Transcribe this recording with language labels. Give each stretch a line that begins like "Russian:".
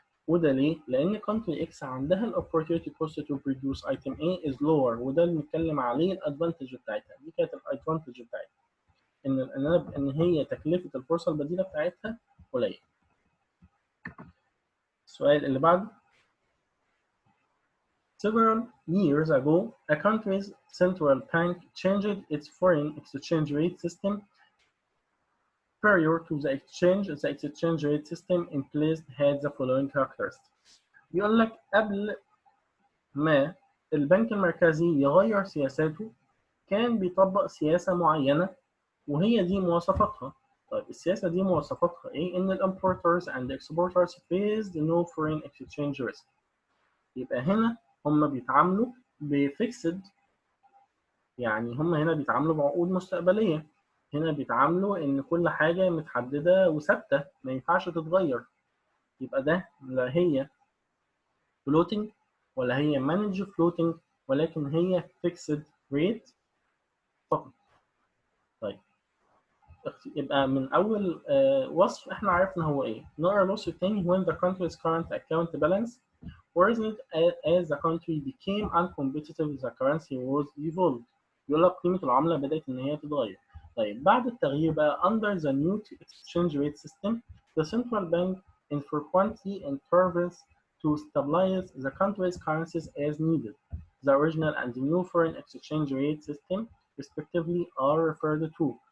Arabic: وده ليه؟ لأن country X عندها ال
English: opportunity cost to produce item A is lower،
Arabic: وده اللي بنتكلم عليه الادفانتج بتاعتها. دي كانت الادفانتج بتاعتها، إن هي تكلفة الفرصة البديلة بتاعتها قليلة. السؤال اللي بعده.
English: Several years ago, a country's central bank changed its foreign exchange rate system. Prior to the exchange rate system in place had the following characteristics.
Arabic: بيقول لك قبل ما البنك المركزي يغير سياساته كان بيطبق سياسة معينة، وهي دي مواصفاتها. طيب السياسة دي مواصفاتها إيه؟
English: إن ال importers and exporters faced no foreign exchange risk.
Arabic: يبقى هنا هم بيتعاملوا بفيكسد، يعني هم هنا بيتعاملوا بعقود مستقبلية. هنا بيتعاملوا إن كل حاجة متحددة وثابتة ما ينفعش تتغير. يبقى ده لا هي floating ولا هي manage floating، ولكن هي fixed rate فقط. طيب يبقى من أول وصف إحنا عرفنا هو إيه. نقرأ الوصف التاني.
English: when the country's current account balance worsened as the country became uncompetitive the currency was devalued.
Arabic: يقول لك قيمة العملة بدأت إن هي تتغير. طيب بعد التغيير بقى
English: under the new exchange rate system the central bank infrequently intervenes to stabilize the country's currencies as needed. The original and the new foreign exchange rate system respectively are referred to.